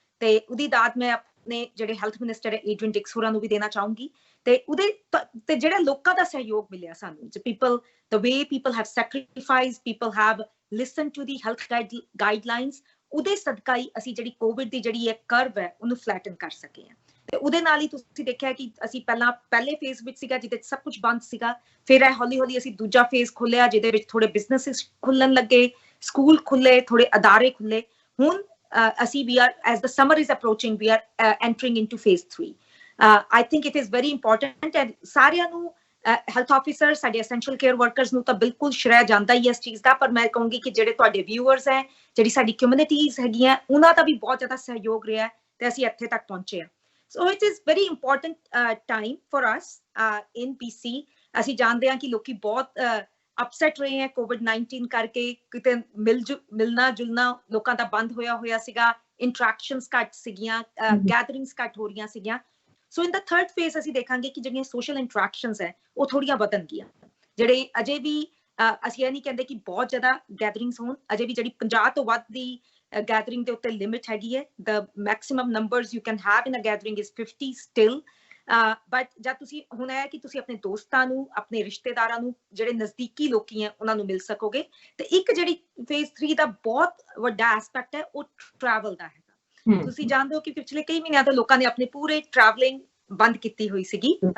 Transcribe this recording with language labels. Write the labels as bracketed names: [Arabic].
[Punjabi] ਤੇ ਉਹਦੀ ਦਾਦ ਮੈਂ ਆਪਣੇ ਜਿਹੜੇ ਹੈਲਥ ਮਿਨਿਸਟਰ ਏਡਰੀਅਨ ਡਿਕਸ ਹੋਰਾਂ ਨੂੰ ਵੀ ਦੇਣਾ ਚਾਹੂੰਗੀ ਤੇ ਉਹਦੇ ਤੇ ਜਿਹੜਾ ਲੋਕਾਂ ਦਾ ਸਹਿਯੋਗ ਮਿਲਿਆ ਸਾਨੂੰ, [English] the way people have sacrificed, people have listened to the health guidelines, [Punjabi] ਉਹਦੇ ਸਦਕਾ ਹੀ ਅਸੀਂ ਜਿਹੜੀ ਕੋਵਿਡ ਦੀ ਜਿਹੜੀ ਇੱਕ ਕਰਵ ਹੈ ਉਹਨੂੰ ਫਲੈਟਨ ਕਰ ਸਕੇ ਹਾਂ। ਤੇ ਉਹਦੇ ਨਾਲ ਹੀ ਤੁਸੀਂ ਦੇਖਿਆ ਕਿ ਅਸੀਂ ਪਹਿਲੇ ਫੇਜ਼ ਵਿੱਚ ਸੀਗਾ ਜਿਹਦੇ ਸਭ ਕੁਝ ਬੰਦ ਸੀਗਾ, ਫਿਰ ਇਹ ਹੌਲੀ ਅਸੀਂ ਦੂਜਾ ਫੇਜ਼ ਖੋਲਿਆ ਜਿਹਦੇ ਵਿੱਚ ਥੋੜੇ ਬਿਜ਼ਨਸਿਸ ਖੁੱਲਣ ਲੱਗੇ, ਸਕੂਲ ਖੁੱਲੇ, ਥੋੜੇ ਅਦਾਰੇ ਖੁੱਲੇ। ਹੁਣ ਅਸੀਂ [English] we are, as the summer is approaching, we are entering into phase 3। I think it is very important [Punjabi] and ਸਾਰਿਆਂ ਨੂੰ ਹੈਲਥ ਆਫਿਸਰ, ਸਾਡੇ ਐਸੈਂਸ਼ੀਅਲ ਕੇਅਰ ਵਰਕਰਸ ਨੂੰ ਤਾਂ ਬਿਲਕੁਲ ਸ਼੍ਰੇਅ ਜਾਂਦਾ ਹੀ ਇਸ ਚੀਜ਼ ਦਾ, ਪਰ ਮੈਂ ਕਹੂੰਗੀ ਕਿ ਜਿਹੜੇ ਤੁਹਾਡੇ ਵਿਊਅਰਸ ਹੈ, ਜਿਹੜੀ ਸਾਡੀ ਕਮਿਊਨਿਟੀਜ਼ ਹੈਗੀਆਂ, ਉਹਨਾਂ ਦਾ ਵੀ ਬਹੁਤ ਜ਼ਿਆਦਾ ਸਹਿਯੋਗ ਰਿਹਾ ਤੇ ਅਸੀਂ ਇੱਥੇ ਤੱਕ ਪਹੁੰਚੇ ਹਾਂ। [English] So it is very important time for us in BC। [Punjabi] ਅਸੀਂ ਜਾਣਦੇ ਹਾਂ ਕਿ ਲੋਕੀ ਬਹੁਤ ਅਪਸੈਟ ਰਹੇ ਹੈ COVID-19 ਕਰਕੇ, ਕਿਤੇ ਮਿਲਣਾ ਜੁਲਣਾ ਲੋਕਾਂ ਦਾ ਬੰਦ ਹੋਇਆ ਸੀਗਾ, ਇੰਟਰੈਕਸ਼ਨਸ ਘੱਟ ਸੀਗੀਆਂ, ਗੈਦਰਿੰਗਸ ਘੱਟ ਹੋ ਰਹੀਆਂ ਸੀਗੀਆਂ। [English] so in the third phase [Punjabi] ਅਸੀਂ ਦੇਖਾਂਗੇ ਕਿ ਜਿਹੜੀਆਂ ਸੋਸ਼ਲ ਇੰਟਰੈਕਸ਼ਨਸ ਹੈ ਉਹ ਥੋੜੀਆਂ ਵਧਣਗੀਆਂ। ਜਿਹੜੇ ਅਜੇ ਵੀ ਅਸੀਂ ਇਹ ਨਹੀਂ ਕਹਿੰਦੇ ਕਿ ਬਹੁਤ ਜ਼ਿਆਦਾ ਗੈਦਰਿੰਗਸ ਹੋਣ, ਅਜੇ ਵੀ ਜਿਹੜੀ 50 ਤੋਂ ਵੱਧ ਦੀ ਗੈਦਰਿੰਗ ਦੇ ਉੱਤੇ ਲਿਮਿਟ ਹੈਗੀ ਹੈ। [English] the maximum numbers you can have in a gathering is 50 still। [Punjabi] But ਜਦ ਤੁਸੀਂ ਹੁਣ ਇਹ ਕਿ ਤੁਸੀਂ ਆਪਣੇ ਦੋਸਤਾਂ ਨੂੰ, ਆਪਣੇ ਰਿਸ਼ਤੇਦਾਰਾਂ ਨੂੰ, ਜਿਹੜੇ ਨਜ਼ਦੀਕੀ ਲੋਕੀ ਹੈ ਉਹਨਾਂ ਨੂੰ ਮਿਲ ਸਕੋਗੇ। ਤੇ ਇੱਕ ਜਿਹੜੀ ਫੇਜ਼ 3 ਦਾ ਬਹੁਤ ਵੱਡਾ ਐਸਪੈਕਟ ਹੈ ਉਹ ਟਰੈਵਲ ਦਾ ਹੈਗਾ। ਤੁਸੀਂ ਜਾਣਦੇ ਹੋ ਕਿ ਪਿਛਲੇ ਕਈ ਮਹੀਨਿਆਂ ਤੋਂ ਲੋਕਾਂ ਨੇ ਆਪਣੇ ਪੂਰੇ ਟਰੈਵਲਿੰਗ ਬੰਦ ਕੀਤੀ ਹੋਈ ਸੀਗੀ।